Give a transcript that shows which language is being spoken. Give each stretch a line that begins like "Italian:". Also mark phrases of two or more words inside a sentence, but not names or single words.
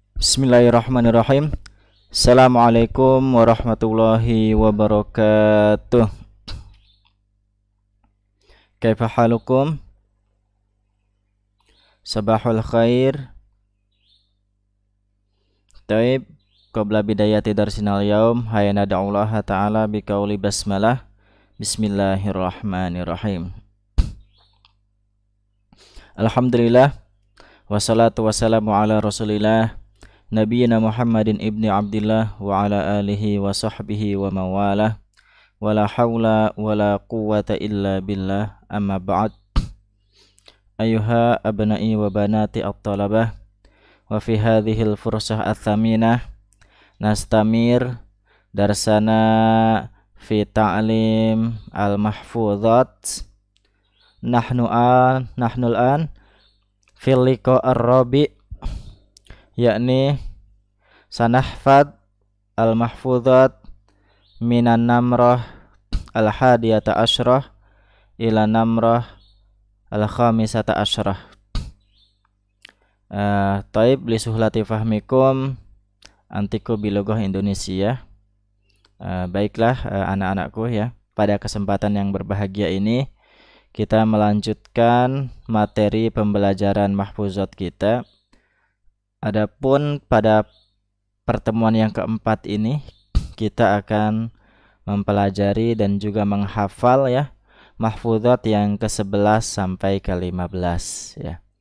Arabic: بسم الله الرحمن الرحيم. السلام عليكم ورحمة الله وبركاته. كيف حالكم? صباح الخير. طيب، قبل بداية درسنا اليوم، هيا ندعو الله تعالى بقول البسملة. بسم الله الرحمن الرحيم. الحمد لله، والصلاة والسلام على رسول الله نبينا محمد بن عبد الله وعلى آله وصحبه وموالاه ولا حول ولا قوة إلا بالله، أما بعد. أيها أبنائي وبناتي الطلبة، وفي هذه الفرصة الثمينة نستمر درسنا في تعليم المحفوظات. نحن الآن في اللقاء الرابع، يعني سنحفظ المحفوظات من النمرة الحادية عشرة إلى النمرة الخامسة عشرة. طيب لسهولة فهمكم أعطيكم باللغة الإندونيسية.
Indonesian: Baiklah anak-anakku ya, pada kesempatan yang berbahagia ini kita melanjutkan materi pembelajaran mahfuzat kita. Adapun pada pertemuan yang keempat ini kita akan mempelajari dan juga menghafal ya mahfuzat yang ke-11 sampai ke-15 ya.